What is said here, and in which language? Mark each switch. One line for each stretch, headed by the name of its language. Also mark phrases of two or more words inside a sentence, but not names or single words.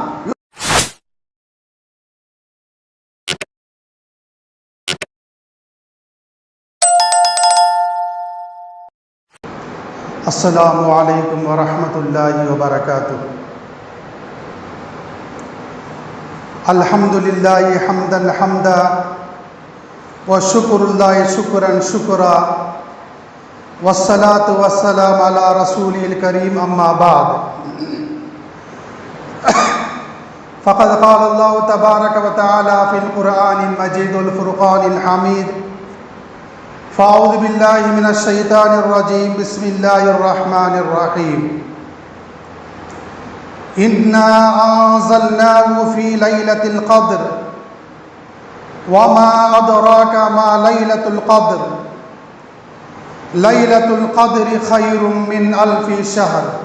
Arabic: السلام عليكم ورحمة الله وبركاته. الحمد لله حمدا حمدا و شكر الله شكرا شكرا والصلاة والسلام على رسول الكريم أما بعد. فقد قال الله تبارك وتعالى في القرآن المجيد والفرقان الحميد. فأعوذ بالله من الشيطان الرجيم. بسم الله الرحمن الرحيم. إنا أنزلناه في ليلة القدر وما أدراك ما ليلة القدر ليلة القدر خير من ألف شهر.